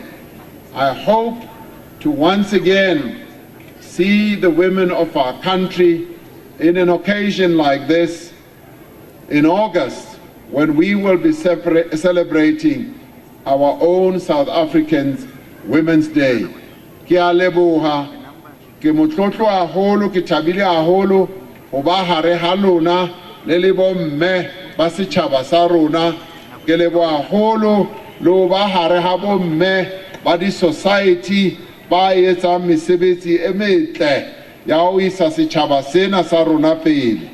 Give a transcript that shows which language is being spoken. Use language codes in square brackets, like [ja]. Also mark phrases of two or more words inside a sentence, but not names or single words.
[en] I hope to once again see the women of our country in an occasion like this in August, when we will be celebrating our own South Africans Women's Day. [st] Ke a leboha, ke motlotlo haholo, ke thabile haholo ho ba hare ha lona le le bomme ba setjhaba sa rona. Ke leboha haholo le ho ba hare ha bomme ba di-society ba etsang mesebetsi e metle ya ho isa setjhaba sena sa rona pele.